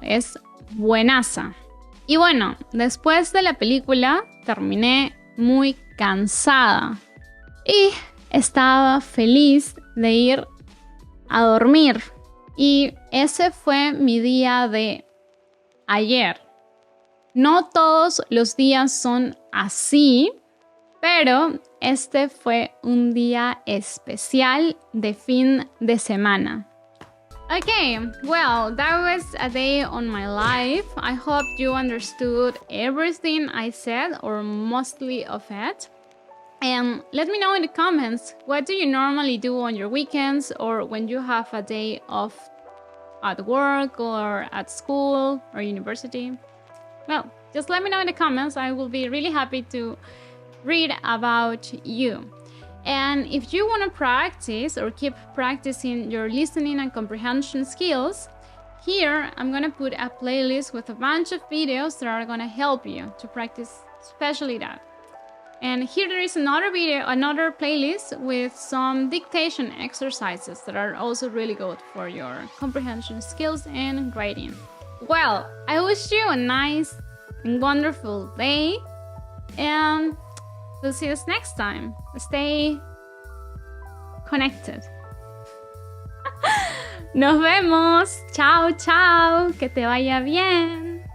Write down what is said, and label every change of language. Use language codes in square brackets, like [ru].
[es] Es buenaza. Y bueno, después de la película terminé muy cansada y estaba feliz de ir a dormir. Y ese fue mi día de ayer. No todos los días son así, pero este fue un día especial de fin de semana. [en] Okay, well, that was a day on my life. I hope you understood everything I said, or mostly of it. And let me know in the comments, what do you normally do on your weekends or when you have a day off at work or at school or university? Well, just let me know in the comments. I will be really happy to read about you. And if you want to practice or keep practicing your listening and comprehension skills, here I'm going to put a playlist with a bunch of videos that are going to help you to practice especially that. And here there is another playlist with some dictation exercises that are also really good for your comprehension skills and writing. Well, I wish you a nice and wonderful day, and we'll see us next time. Stay connected. [es] Nos vemos. Chao, chao. Que te vaya bien.